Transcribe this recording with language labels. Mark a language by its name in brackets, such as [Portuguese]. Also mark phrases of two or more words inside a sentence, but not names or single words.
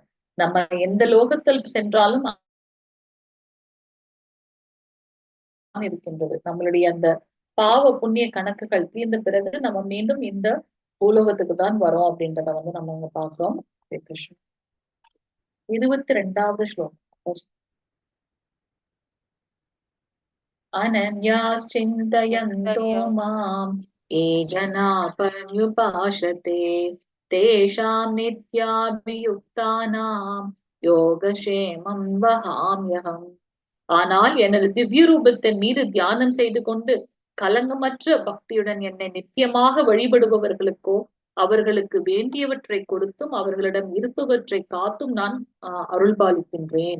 [Tamil] நம்ம எந்த லோகத்தில் சென்றாலும் இருக்கின்றது. நம்மளுடைய அந்த பாவ புண்ணிய கணக்குகள் தீர்ந்த பிறகு நம்ம மீண்டும் இந்த பூலோகத்துக்கு தான் வரோம் அப்படின்றத நம்ம இங்க பாக்குறோம். 22வது ஸ்லோகம். [Sanskrit] अनन्याश्चिन्तयन्तो माम् ये जना पर्युपासते तेषां नित्याभियुक्तानां योगक्षेमं वहाम्यहम्. [Tamil] ஆனால் எனது திவ்ய ரூபத்தின் மீது தியானம் செய்து கொண்டு கலங்கமற்ற பக்தியுடன் என்னை நித்தியமாக வழிபடுபவர்களுக்கோ அவர்களுக்கு வேண்டியவற்றை கொடுத்தும் அவர்களிடம் இருப்பவற்றை காத்தும் நான் அருள்பாலிக்கின்றேன்.